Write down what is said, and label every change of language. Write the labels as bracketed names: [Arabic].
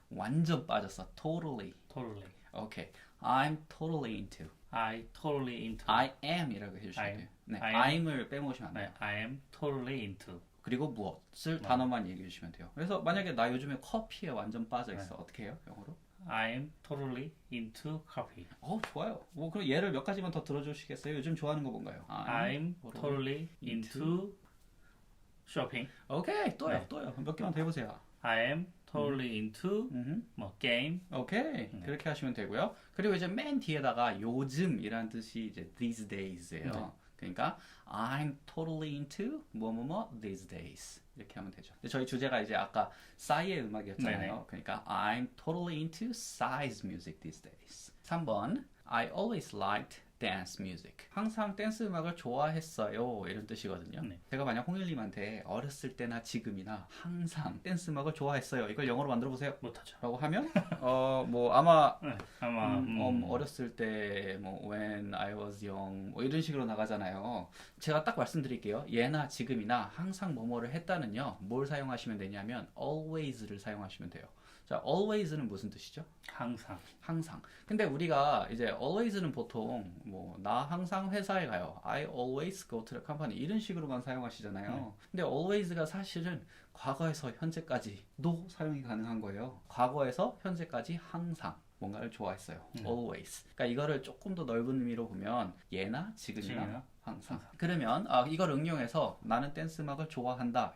[Korean] 완전 빠졌어. Totally. [English] Totally. 오케이. I'm totally into. I totally into. [Korean] I am이라고 해주시면 [English] I- [Korean] 돼요. 네, [English] I am- [Korean] I'm을 빼먹으시면 안 돼요. [English] 네, I am totally into. [Korean] 그리고 무엇을 단어만 얘기해 주시면 돼요. 그래서 만약에 나 요즘에 커피에 완전 빠져 있어. 어떻게 해요? 영어로? [English] I am totally into coffee. [Korean] 좋아요. 뭐 그럼 예를 몇 가지만 더 들어주시겠어요? 요즘 좋아하는 거 뭔가요? [English] I'm totally into shopping. [Korean] 오케이. 또요. 네. 또요. 몇 개만 더 해보세요. [English] I am totally into 뭐 게임. [Korean] 오케이. 그렇게 하시면 되고요. 그리고 이제 맨 뒤에다가 요즘이라는 뜻이 이제 these days예요. 그러니까 [English] I'm totally into 뭐뭐뭐 these days [Korean] 이렇게 하면 되죠. 근데 저희 주제가 이제 아까 싸이의 음악이었잖아요. 네네. 그러니까 [English] I'm totally into Psy's music these days. 3번 I always liked dance music. [Korean] 항상 댄스 음악을 좋아했어요. 이런 뜻이거든요. 네. 제가 만약 홍일님한테 어렸을 때나 지금이나 항상 댄스 음악을 좋아했어요. 이걸 영어로 만들어 보세요. 못하죠. 라고 하면 뭐 아마 네, 아마 어렸을 때 뭐 [English] when I was young [Korean] 뭐 이런 식으로 나가잖아요. 제가 딱 말씀드릴게요. 예나 지금이나 항상 뭐뭐를 했다는요. 뭘 사용하시면 되냐면 always를 사용하시면 돼요. 자, always는 무슨 뜻이죠? 항상. 항상. 근데 우리가 이제 always는 보통 뭐 나 항상 회사에 가요. [English] I always go to the company [Korean] 이런 식으로만 사용하시잖아요. 근데 always가 사실은 과거에서 현재까지도 사용이 가능한 거예요. 과거에서 현재까지 항상 뭔가를 좋아했어요. [English] always. [Korean] 그러니까 이거를 조금 더 넓은 의미로 보면 예나 지금이나 지금이나 항상. 그러면 이걸 응용해서 나는 댄스 음악을 좋아한다.